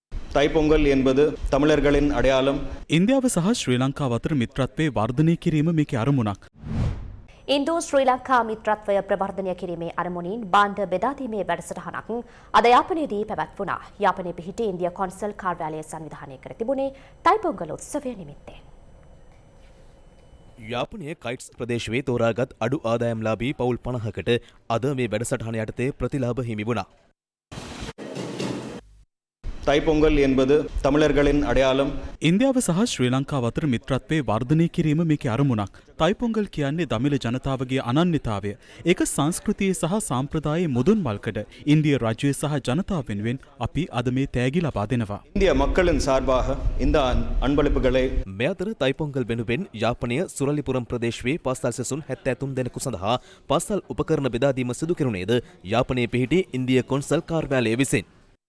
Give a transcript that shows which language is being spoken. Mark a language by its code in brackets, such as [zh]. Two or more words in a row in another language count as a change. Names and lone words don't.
[ta] தைப்பொங்கல் என்பது தமிழர்களின் அடையாளம். [si] ඉන්දියාව සහ ශ්‍රී ලංකාව අතර මිත්‍රත්වය වර්ධනය කිරීම මේකේ අරමුණක්. ඉන්දු ශ්‍රී ලංකා මිත්‍රත්වය ප්‍රවර්ධනය කිරීමේ අරමුණින් භාණ්ඩ බෙදාදීමේ වැඩසටහනක් අද යාපනයේදී පැවැත්වුණා. යාපනයේ පිහිටි ඉන්දියා කොන්සල් කාර්යාලය සංවිධානය කර තිබුණේ තයිපොංගල් උත්සවය නිමිත්තෙන්. යාපනයේ කයිට්ස් ප්‍රදේශයේ තෝරාගත් අඩු ආදායම්ලාභී පවුල් 50කට අද මේ වැඩසටහන යටතේ ප්‍රතිලාභ හිමි වුණා. [ta] தைப்பொங்கல் என்பது தமிழர்களின் அடையாளம். [si] ඉන්දියාව සහ ශ්‍රී ලංකාව අතර මිත්‍රත්වය වර්ධනය කිරීම මේකේ අරමුණක්. තයිපොංගල් කියන්නේ දමිළ ජනතාවගේ අනන්‍යතාවය. ඒක සංස්කෘතියේ සහ සාම්ප්‍රදායේ මුදුන් මල්කඩ. ඉන්දිය රජය සහ ජනතාව වෙනුවෙන් අපි අද මේ තෑගි ලබා දෙනවා. [ta] இந்திய மக்களின் சார்பாக இந்த அன்பளிப்புகளை [si] මේ අතර තයිපොංගල් වෙනුවෙන් යාපනය සුරලිපුරම් ප්‍රදේශයේ පාසල් සැසුන් 73 දෙනෙකු සඳහා පාසල් උපකරණ බෙදා දීම සිදු කෙරුණේද යාපනයේ පිහිටි ඉන්දියා කොන්සල් කාර්යාලය විසින්.